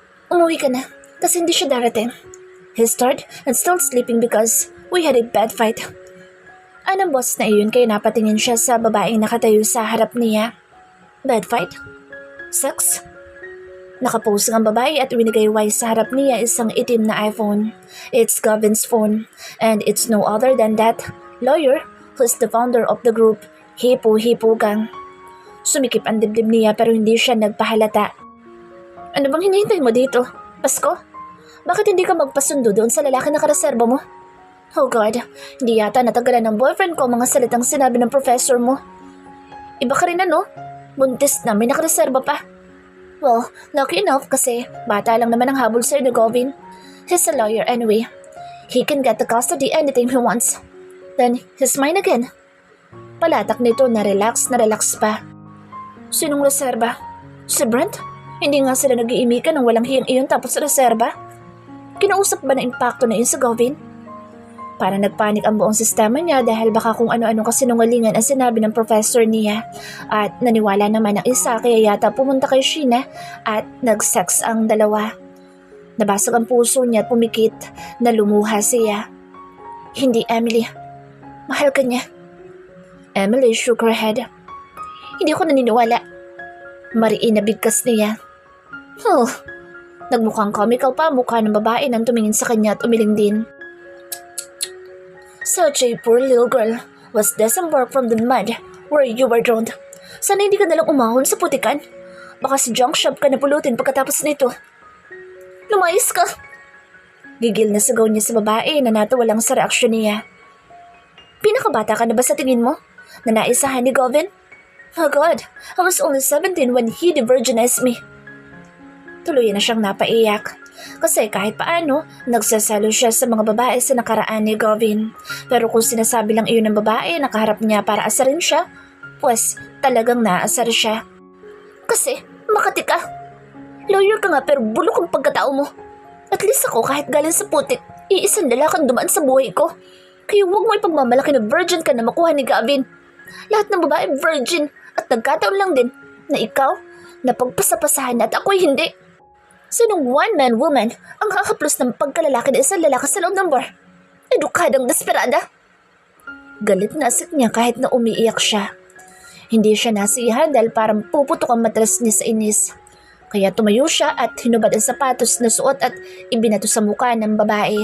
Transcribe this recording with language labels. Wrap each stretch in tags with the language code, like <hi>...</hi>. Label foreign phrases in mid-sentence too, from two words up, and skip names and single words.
<tl>Umuwi ka na, kasi hindi siya darating.</tl> <en>He's tired and still sleeping because we had a bad fight.</en> <tl>Anong boss na iyon kaya napatingin siya sa babaeng nakatayo sa harap niya.</tl> <en>Bad fight? Sex?</en> <tl>Nakapose ang babae at winagayway sa harap niya isang itim na iPhone.</tl> <en>It's Gavin's phone, and it's no other than that lawyer who's the founder of the group, Hipo-Hipo Gang.</en> <tl>Sumikip ang dibdib niya pero hindi siya nagpahalata. Ano bang hinihintay mo dito? Pasko? Bakit hindi ka magpasundo doon sa lalaki na kareserba mo? Oh God, hindi yata natagalan ng boyfriend ko mga salitang sinabi ng professor mo. Iba ka rin ano? Buntis na may nakareserba pa.</tl> <en>Well, lucky enough</en> <tl>kasi bata lang naman ang habol sa'yo ni Govin.</tl> <en>He's a lawyer anyway. He can get the custody anything he wants. Then, he's mine again.</en> <tl>Palatak nito na relax pa. Sinong reserba? Si Brent? Hindi nga sila nag-iimikan ng walang hiyang iyon tapos reserba? Kinausap ba na impacto na yun sa Govin? Para nagpanik ang buong sistema niya dahil baka kung ano-ano kasinungalingan ang sinabi ng professor niya. At naniwala naman ang isa kaya yata pumunta kay Sheena at nag-sex ang dalawa. Nabasag ang puso niya at pumikit na lumuha siya. Hindi, Emily. Mahal ka niya.</tl> <en>Emily shook her head.</en> <tl>Hindi ako naniniwala. Mariin na bigkas niya. Nagmukhang comical pa ang mukha ng babae nang tumingin sa kanya at umiling din.</tl> <en>Such a poor little girl was disembarked from the mud where you were drowned.</en> <tl>Sana hindi ka nalang umahon sa putikan. Baka si junk shop ka na pulutin pagkatapos nito. Lumayas ka! Gigil na sigaw niya sa babae na natawalang sa reaksyon niya. Pinakabata ka na ba sa tingin mo? Na naisahan ni Govin?</tl> <en>Oh God, I was only 17 when he de-virginized me.</en> <tl>Tuluyan na siyang napaiyak. Kasi kahit paano, nagsasalo siya sa mga babae sa nakaraan ni Govin. Pero kung sinasabi lang iyon ng babae, nakaharap niya para asarin siya, pues talagang naasar siya. Kasi, makati ka. Lawyer ka nga pero bulok ang pagkatao mo. At least ako kahit galing sa putik, iisang lalakang dumaan sa buhay ko. Kaya huwag mo ipagmamalaki na virgin ka na makuha ni Gavin. Lahat ng babae virgin at nagkataon lang din na ikaw, napagpasapasahan at ako'y hindi. Sinong</tl> <en>one-man woman</en> <tl>ang kakaplos ng pagkalalaki ng isang lalaki sa loob ng bar? Edukadang desperada. Galit na asik niya kahit na umiiyak siya. Hindi siya nasiyahan dahil parang puputok ang matras niya sa inis. Kaya tumayo siya at hinubad ang sapatos na suot at ibinato sa mukha ng babae.</tl>